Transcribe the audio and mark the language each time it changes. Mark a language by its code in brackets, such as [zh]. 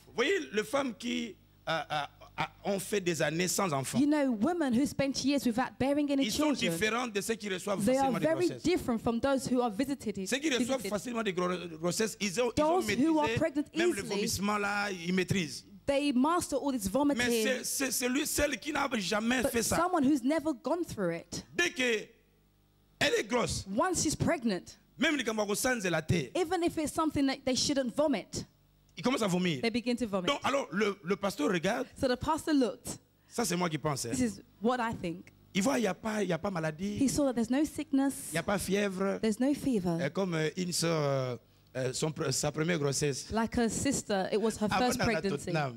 [fr] Vous voyez, les femmes qui ont fait des années sans enfants. [en] You know, women who spent years without bearing any children. [fr] Ils sont différents de ceux qui reçoivent [en] they [fr] facilement des grossesses. [en] They are very different from those who are visited. [fr] Ceux qui reçoivent facilement des grossesses, ils ont maîtrisé, même le vomissement là, ils maîtrisent. [en] They master all this vomiting. [fr] Mais c'est celle qui n'a jamais fait ça. [en] Someone who's never gone through it. [fr] Dès qu'elle est grosse. [en] Once she's pregnant. [fr] Même les camarades de la terre. [en] Even if it's something that they shouldn't vomit. [fr] Il commence à vomir. [en] They begin to vomit. [fr] Donc, alors, le pasteur regarde. [en] So the pastor looked. [fr] Ça, c'est moi qui pense. [en] This is what I think. [fr] Il voit, il n'y a pas maladie. [en] He saw that there's no sickness. [fr] Il n'y a pas fièvre. [en] There's no fever. [fr] Comme une sœur, sa première grossesse. [en] Like her sister, it was her first pregnancy.